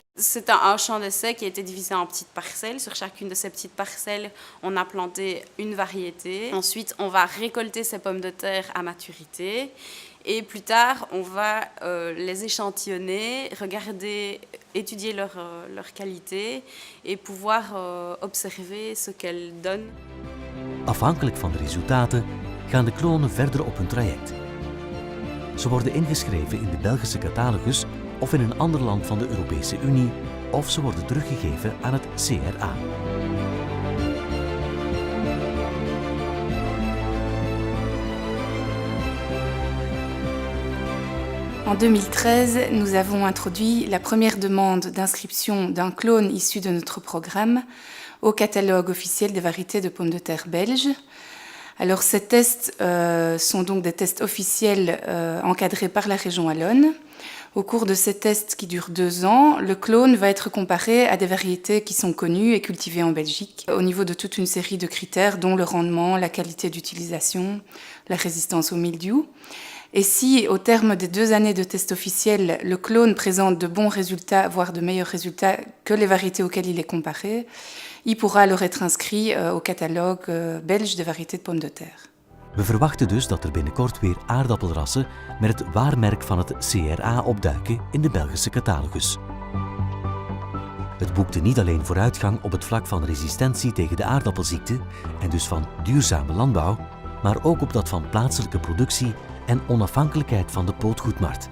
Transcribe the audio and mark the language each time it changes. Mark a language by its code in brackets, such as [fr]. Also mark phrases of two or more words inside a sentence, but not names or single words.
[fr] C'est un champ d'essai qui a été divisé en petites parcelles. Sur chacune de ces petites parcelles, on a planté une variété. Ensuite, on va récolter ces pommes de terre à maturité. Et plus tard, on va les échantillonner, regarder, étudier leur qualité et pouvoir observer ce qu'elles donnent. [nl] Afhankelijk van de resultaten gaan de klonen verder op hun traject. Ze worden ingeschreven in de Belgische catalogus of in een ander land van de Europese Unie, of ze worden teruggegeven aan het CRA. [fr] En 2013, nous avons introduit la première demande d'inscription d'un clone issu de notre programme au catalogue officiel des variétés de pommes de terre belges. Alors ces tests sont donc des tests officiels encadrés par la région wallonne. Au cours de ces tests qui durent 2 ans, le clone va être comparé à des variétés qui sont connues et cultivées en Belgique au niveau de toute une série de critères dont le rendement, la qualité d'utilisation, la résistance au mildiou. Et si, au terme des 2 années de tests officiels, le clone présente de bons résultats, voire de meilleurs résultats que les variétés auxquelles il est comparé, il pourra alors être inscrit au catalogue belge des variétés de pommes de terre. [nl] We verwachten dus dat er binnenkort weer aardappelrassen met het waarmerk van het CRA opduiken in de Belgische catalogus. Het boekte niet alleen vooruitgang op het vlak van resistentie tegen de aardappelziekte en dus van duurzame landbouw, maar ook op dat van plaatselijke productie en onafhankelijkheid van de pootgoedmarkt.